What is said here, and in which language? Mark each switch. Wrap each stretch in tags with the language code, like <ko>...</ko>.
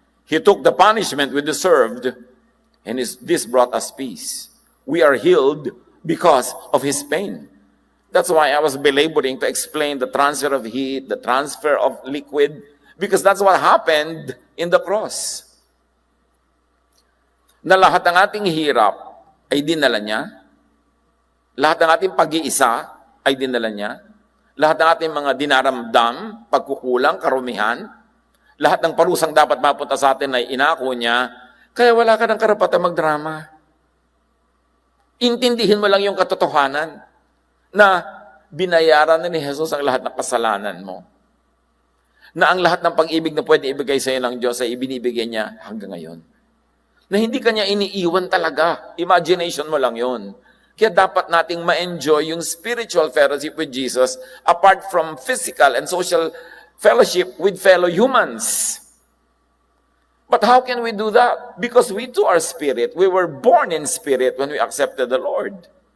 <en>He took the punishment we deserved, and this brought us peace. We are healed because of His pain. That's why I was belaboring to explain the transfer of heat, the transfer of liquid, because that's what happened in the cross.</en> <tl>Na lahat ng ating hirap ay dinala niya. Lahat ng ating pag-iisa ay dinala niya. Lahat ng ating mga dinaramdam, pagkukulang, karumihan, lahat ng parusang dapat mapunta sa atin ay inako niya, kaya wala ka ng karapatan magdrama. Intindihin mo lang yung katotohanan na binayaran na ni Jesus ang lahat ng kasalanan mo. Na ang lahat ng pag-ibig na pwede ibigay sa iyo ng Diyos ay ibinibigay niya hanggang ngayon. Na hindi kanya iniiwan talaga. Imagination mo lang yon. Kaya dapat nating ma-enjoy yung</tl> <en>spiritual fellowship with Jesus apart from physical and social fellowship with fellow humans. But how can we do that? Because we too are spirit. We were born in spirit when we accepted the Lord.</en>